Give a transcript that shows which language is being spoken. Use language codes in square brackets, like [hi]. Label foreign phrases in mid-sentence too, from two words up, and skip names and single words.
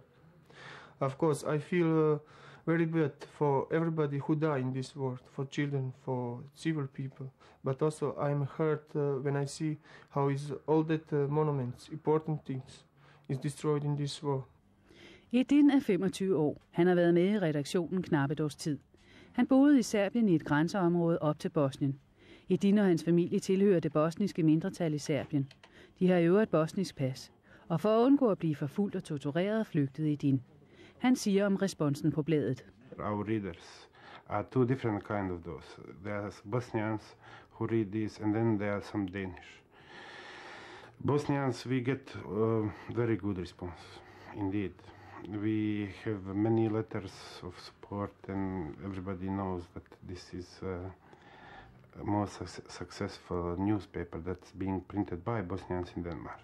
[en] Of course, I feel very bad for everybody who die in this war, for children, for civil people, but also I'm hurt when I see how is all that monuments, important things, is destroyed in this war. [da] Edin er 25 år. Han har været med i redaktionen knap et års tid. Han boede i Serbien i et grænseområde op til Bosnien. Edin og hans familie tilhører det bosniske mindretal i Serbien. De har i øvrigt et bosnisk pas. Og for at undgå at blive forfulgt og tortureret, flygtede Edin. Han siger om responsen på bladet. [en] Our readers are two different kind of those. There's Bosnians who read this, and then there are some Danish. Bosnians, we get very good response, indeed. We have many letters of support, and everybody knows that this is a more successful newspaper that's being printed by Bosnians in Denmark.